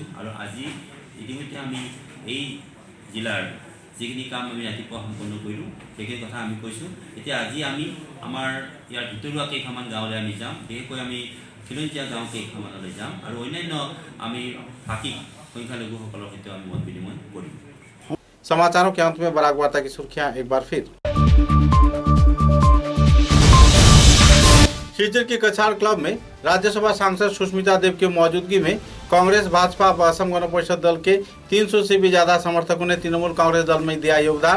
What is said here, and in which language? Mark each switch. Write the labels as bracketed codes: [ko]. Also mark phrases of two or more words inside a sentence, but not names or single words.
[as] আৰু আজি ইতিমধ্যে আমি এই জিলাৰ যিখিনি কাম আমি ৰাতিপুৱা সম্পন্ন কৰিলোঁ, সেইখিনি কথা আমি কৈছোঁ। এতিয়া আজি আমি আমাৰ ইয়াৰ ভিতৰুৱা কেইখনমান গাঁৱলৈ আমি যাম। বিশেষকৈ আমি খিলঞ্জীয়া গাঁও কেইখনমানলৈ যাম আৰু অন্যান্য আমি ভাষিক সংখ্যালঘুসকলৰ সৈতে আমি মত বিনিময় কৰিম। [hi] समाचारों के अंत में बराक वार्ता की सुर्खियां एक बार फिर। सिलचर के कछार क्लब में राज्यसभा सांसद सुष्मिता देव की मौजूदगी में कांग्रेस, भाजपा व असम गण परिषद दल के 300 से भी ज्यादा समर्थकों ने तृणमूल कांग्रेस दल में दिया योगदान।